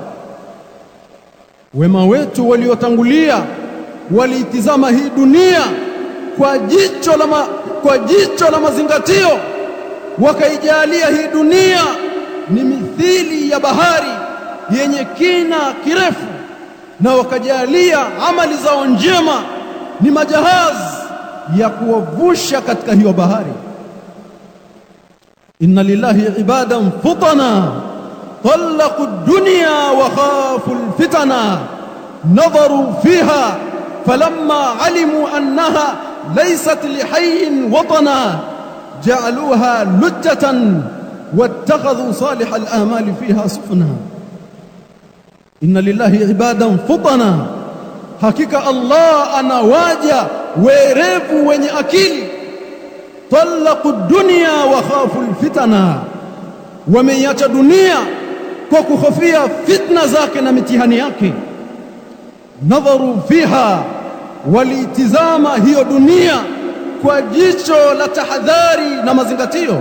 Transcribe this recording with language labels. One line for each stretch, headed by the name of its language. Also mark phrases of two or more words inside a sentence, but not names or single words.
Swahili: Wema wetu waliotangulia waliitizama hii dunia kwa jicho la mazingatio, wakaijalia hii dunia ni mithili ya bahari yenye kina kirefu, na wakajalia amali zao njema ni majahazi ya kuwavusha katika hiyo bahari.
Arabic: إن لله عبادا فطنا طلقوا الدنيا وخافوا الفتنة نظروا فيها فلما علموا أنها ليست لحي وطنا جعلوها لجة واتخذوا صالح الأعمال فيها سفنا. إن لله عبادا فطنا,
Swahili: hakika Allah anawaja werevu wenye akili.
Arabic: طلقوا الدنيا وخافوا الفتنة,
Swahili: wameiacha dunia kwa kuhofia fitna zake na mitihani yake.
Arabic: نظروا فيها,
Swahili: walitizama hiyo dunia kwa jicho la tahadhari na mazingatio.